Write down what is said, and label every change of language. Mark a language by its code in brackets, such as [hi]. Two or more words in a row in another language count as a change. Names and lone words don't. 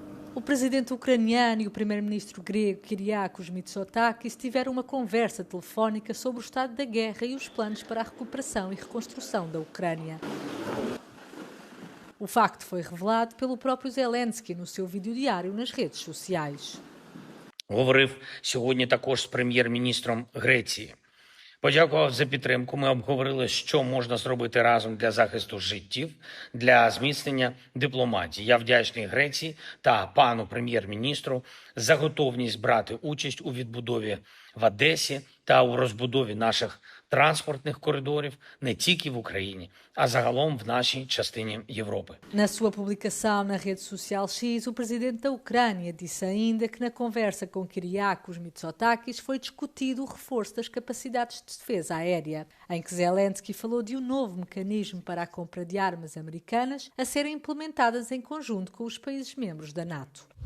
[pt] O presidente ucraniano e o primeiro-ministro grego Kyriakos Mitsotakis tiveram uma conversa telefónica sobre o estado da guerra e os planos para a recuperação e reconstrução da Ucrânia. O facto foi revelado pelo próprio Zelensky no seu vídeo diário nas redes sociais. [uk] Говорив сьогодні також з прем'єр-міністром Греції. Подякував за підтримку. Ми обговорили, що можна зробити разом для захисту життів, для зміцнення дипломатії. Я вдячний Греції та пану прем'єр-міністру за готовність брати участь у відбудові в Одесі та у розбудові наших транспортних коридорів не тільки в Україні, а загалом в нашій частині Європи. [pt] Na sua publicação na rede social X, o presidente da Ucrânia disse ainda que na conversa com Kyriakos Mitsotakis foi discutido o reforço das capacidades de defesa aérea, em que Zelensky falou de um novo mecanismo para a compra de armas americanas a serem implementadas em conjunto com os países membros da NATO.